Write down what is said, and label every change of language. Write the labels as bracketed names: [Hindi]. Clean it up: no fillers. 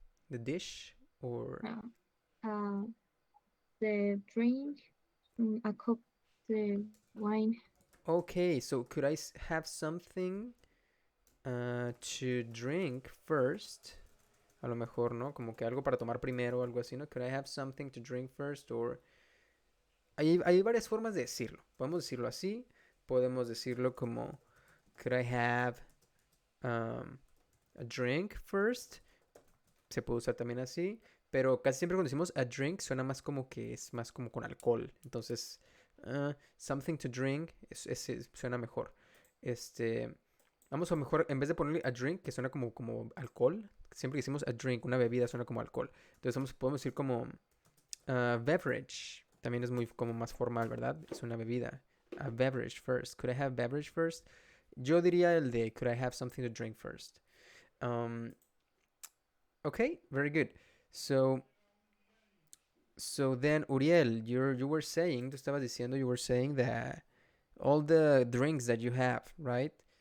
[English] The dish or Uh, uh, the drink, a cup, the wine. okay, so could I have something to drink first? [Spanish] A lo mejor, ¿no? Como que algo para tomar primero o algo así, ¿no? Could I have something to drink first or hay varias formas de decirlo. Podemos decirlo así, podemos decirlo como, could I have um, a drink first? Se puede usar también así, pero casi siempre cuando decimos a drink suena más como que es más como con alcohol. Entonces, something to drink suena mejor. Este, vamos a mejor, en vez de ponerle a drink, que suena como alcohol, siempre que decimos a drink, una bebida suena como alcohol. Entonces podemos decir como beverage. También es muy como más formal, ¿verdad? Es una bebida. A beverage first. [English] Could I have beverage first? Yo diría el de could I have something to drink first. Um, okay, very good. So, so then, Uriel, you were saying, tú estabas diciendo, you were saying that all the drinks that you have, right?